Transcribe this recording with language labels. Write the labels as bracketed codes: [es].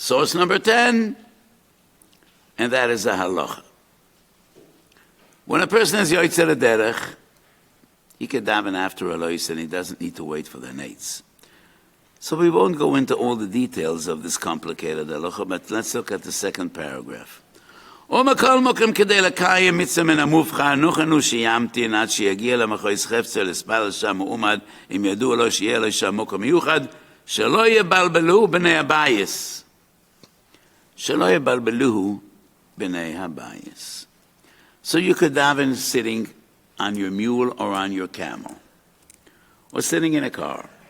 [en] Source number 10, and that is a halacha. When a person is yotzei derech, he can daven after a lois, and he doesn't need to wait for the nates. So we won't go into all the details of this complicated halacha, but let's look at the second paragraph. [he] ומכל מקום כדי לקיים מצווה מן המובחר, נוכנו שימתין עד שיגיע למחוז חפצה לספל שם מעומד, אם ידוע לו שיהיה לו שם מקום מיוחד, שלא יבלבלו בני הבייס. שלא יבלבלו בני הבייס. [en] So you could daven sitting on your mule or on your camel, or sitting in a car.